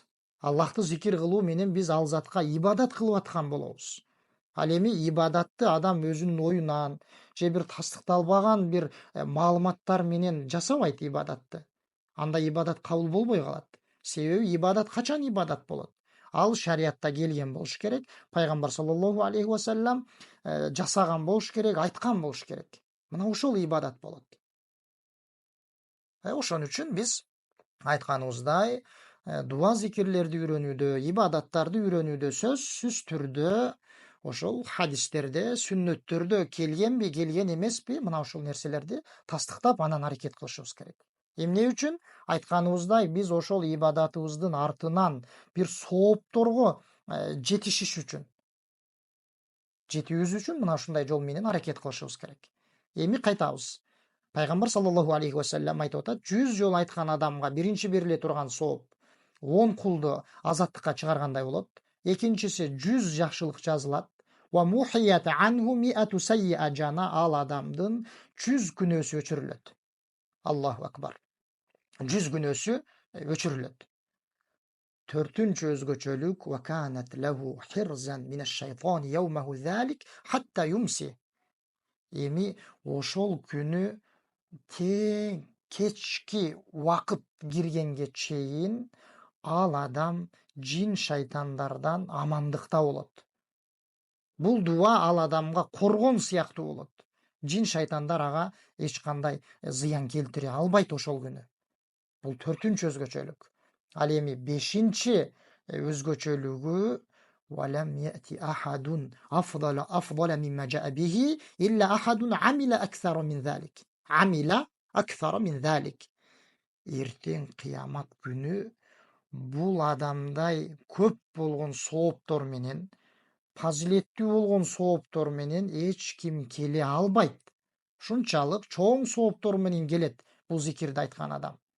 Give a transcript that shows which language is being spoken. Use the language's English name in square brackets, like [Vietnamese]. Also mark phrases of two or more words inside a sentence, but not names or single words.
[Kyrgyz] Аллахты зикир кылуу менен биз ал затка ибадат кылып аткан болобуз. Ал эми ибадатты адам өзүнүн оюнан же бир тастыкталбаган бир маалыматтар менен жасабайт ибадатты. Анда ибадат кабыл болбой калат. Себеби ибадат качан ибадат болот? Ал шариатта келген болуш керек. Пайгамбар [Arabic] صلى الله عليه وسلم [Kyrgyz] жасаган болуш керек, айткан болуш керек. Мына ошол ибадат болот. Ошон үчүн биз айтканыбыздай, дуа зикирлерди үйрөнүүдө, ибадаттарды үйрөнүүдө сөзсүз түрдө ошол хадистерде, сүннөттөрдө келгенби, келген эмеспи, мына ушул нерселерди тастыктап анан аракет кылышыбыз керек. Эмне үчүн? Айтканыбыздай, биз ошол ибадатыбыздын артынан бир соопторго жетишиш үчүн, жетүүбүз үчүн мына ушундай жол менен аракет кылышыбыз керек. Эми кайтабыз. Пайгамбар [Arabic] صلى الله عليه وسلم [Kyrgyz] айтып атат, 100 жол айткан адамга биринчи бериле турган сооп 10 кулду азаттыкка чыгаргандай болот. Экинчиси 100 жакшылык жазылат. [Arabic] ومحيت عنه مائة سيئة [Kyrgyz] жана ал адамдын 100 күнөөсү өчүрүлөт. [Arabic] الله أكبر. [Kyrgyz] 100 күнөөсү өчүрүлөт. Төртүнчү өзгөчөлүк [Arabic] وكانت له حرزا من الشيطان يومه ذلك حتى يمسي. [Kyrgyz] Эми ошол күнү тең кечки убакыт киргенге чейин ал адам жин шайтандардан амандыкта болот. Бул дуа ал адамга коргон сыяктуу болот. Жин шайтандар ага эч кандай зыян келтире албайт ошол күнү. Бул төртүнчү өзгөчөлүк. Ал эми бешинчи өзгөчөлүгү [Arabic] وَلَمْ يَأْتِ أَحَدٌ أَفْضَلَ مِمَّا جَاءَ بِهِ إِلَّا أَحَدٌ عَمِلَ أَكْثَرَ مِنْ ذَلِكَ. عمل أكثر من ذلك. [Kyrgyz] Эртең кыямат күнү бул адамдай көп болгон сооптор менен, фазилеттүү болгон сооптор менен эч ким келе албайт. Ушунчалык чоң сооптор менен келет бул зикирди айткан адам.